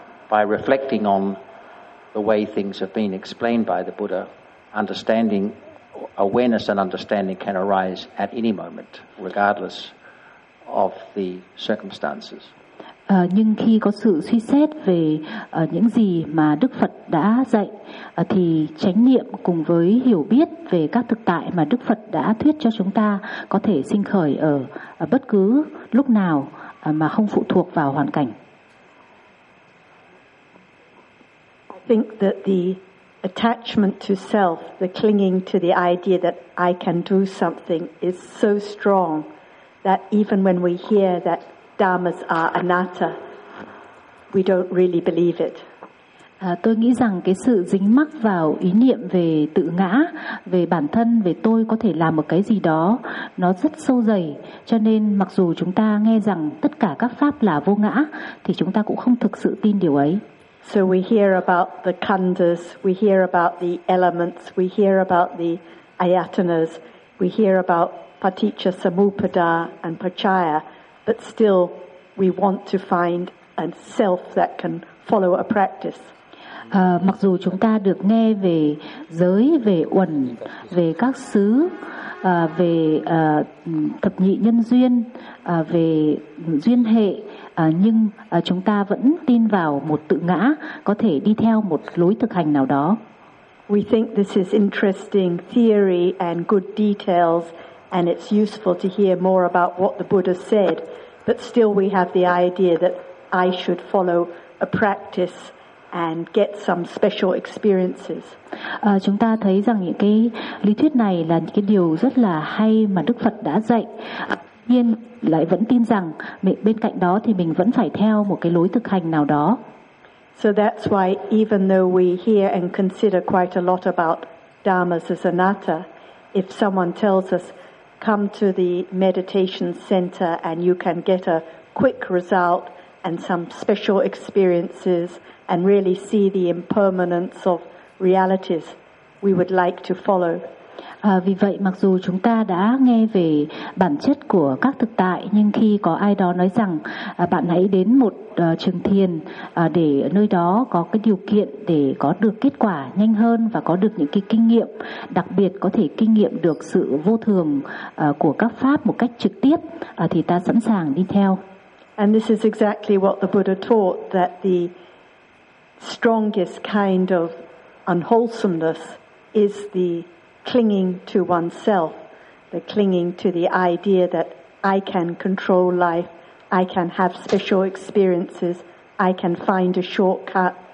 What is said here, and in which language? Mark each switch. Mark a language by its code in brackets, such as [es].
[en] By reflecting on the way things have been explained by the Buddha, understanding, awareness and understanding can arise at any moment, regardless of the circumstances. [vi] Nhưng khi có sự suy xét về những gì mà Đức Phật đã dạy, thì chánh niệm cùng với hiểu biết về các thực tại mà Đức Phật đã thuyết cho chúng ta có thể sinh khởi ở bất cứ lúc nào mà không phụ thuộc vào hoàn cảnh. [en] I think that the attachment to self, the clinging to the idea that I can do something is so strong that even when we hear that dharmas are anatta, we don't really believe it. [vi] Tôi nghĩ rằng cái sự dính mắc vào ý niệm về tự ngã, về bản thân, về tôi có thể làm một cái gì đó, nó rất sâu dày. Cho nên mặc dù chúng ta nghe rằng tất cả các pháp là vô ngã, thì chúng ta cũng không thực sự tin điều ấy. [en] So we hear about the khandhas, we hear about the elements, we hear about the ayatanas, we hear about paticca samuppada and pachaya, but still we want to find a self that can follow a practice. [vi] Mặc dù chúng ta được nghe về giới, về uẩn, về các xứ, về thập nhị nhân duyên, về duyên hệ, nhưng chúng ta vẫn tin vào một tự ngã có thể đi theo một lối thực hành nào đó. [en] We think this is interesting theory and good details, and it's useful to hear more about what the Buddha said, but still we have the idea that I should follow a practice and get some special experiences. [vi] Chúng ta thấy rằng những cái lý thuyết này là những cái điều rất là hay mà Đức Phật đã dạy. Tuy nhiên lại vẫn tin rằng bên cạnh đó thì mình vẫn phải theo một cái lối thực hành nào đó. [en] So that's why even though we hear and consider quite a lot about dharmas as anatta, if someone tells us come to the meditation center and you can get a quick result and some special experiences and really see the impermanence of realities, we would like to follow. [vi] Vì vậy mặc dù chúng ta đã nghe về bản chất của các thực tại, nhưng khi có ai đó nói rằng bạn hãy đến một trường thiền để nơi đó có cái điều kiện để có được kết quả nhanh hơn và có được những cái kinh nghiệm đặc biệt, có thể kinh nghiệm được sự vô thường của các pháp một cách trực tiếp, thì ta sẵn sàng đi theo. [en] And this is exactly what the Buddha taught, that the strongest kind of unwholesomeness is the clinging to oneself, the clinging to the idea that I can control life, I can have special experiences, I can find a shortcut.